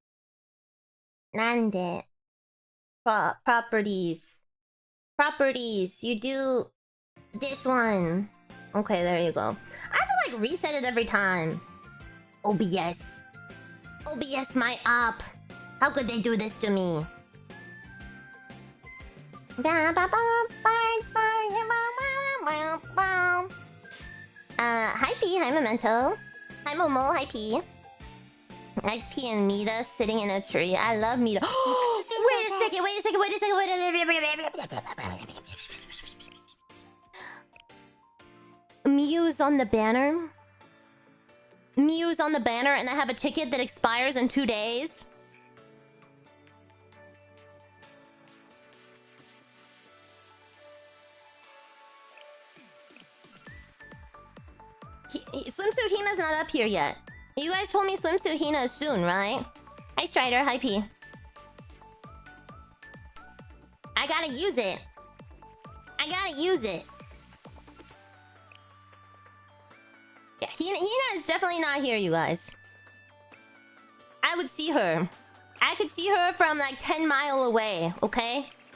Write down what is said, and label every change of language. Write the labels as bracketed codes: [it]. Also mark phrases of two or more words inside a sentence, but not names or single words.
[en] Nande. Properties. Properties. You do this one. Okay, there you go. I have to like reset it every time. OBS. OBS my app. How could they do this to me? Hi P, hi Memento. Hi Momo, hi P. XP and Mita sitting in a tree. I love Mita. Wait a second. Mew's on the banner. Mew's on the banner and I have a ticket that expires in 2 days. Swimsuit Hina's not up here yet. You guys told me Swimsuit Hina is soon, right? Hi Strider, hi P. I gotta use it. I gotta use it. Yeah, Hina is definitely not here, you guys. I would see her. I could see her from like 10 miles away, okay?